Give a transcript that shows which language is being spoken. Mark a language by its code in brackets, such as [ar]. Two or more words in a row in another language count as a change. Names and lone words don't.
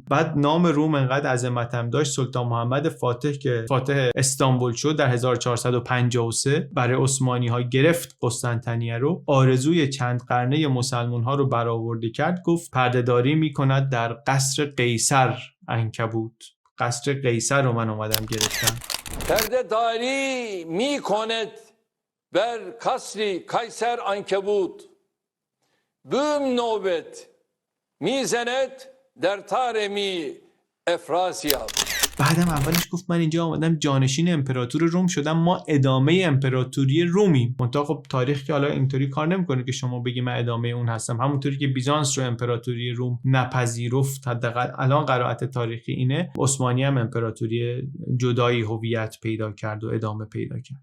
[fa] بعد نام روم انقدر عظمت هم داشت، سلطان محمد فاتح که فاتح استانبول شد در 1453 برای عثمانی ها گرفت قسطنطنیه رو، آرزوی چند قرنه مسلمان ها رو برآورده کرد. گفت پردهداری میکند در قصر قیصر عنکبوت. قصر قیصر رو من اومدم گرفتم. پردهداری میکند بر قصر قیصر عنکبوت بوم نوبت میزند در طارم افراسیاب. بعدم اولش گفت من اینجا آمدم جانشین امپراتور روم شدم، ما ادامه امپراتوری رومیم. منتها خب تاریخ که حالا اینطوری کار نمیکنه که شما بگی من ادامه اون هستم. همونطوری که بیزانس رو امپراتوری روم نپذیرفت، حداقل الان قرائت تاریخی اینه، عثمانی هم امپراتوری جدایی هویت پیدا کرد و ادامه پیدا کرد.